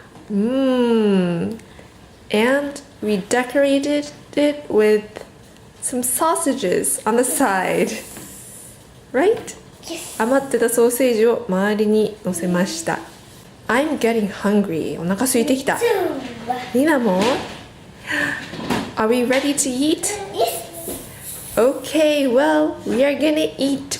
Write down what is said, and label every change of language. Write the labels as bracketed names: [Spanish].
[English] And we decorated it with some sausages on the side. Right? [Japanese] 余ってたソーセージを周りに乗せました。 [English] I'm getting hungry. [Japanese] お腹空いてきた。 [English] リナも Are we ready to eat? Yes. Okay, well, we are gonna eat.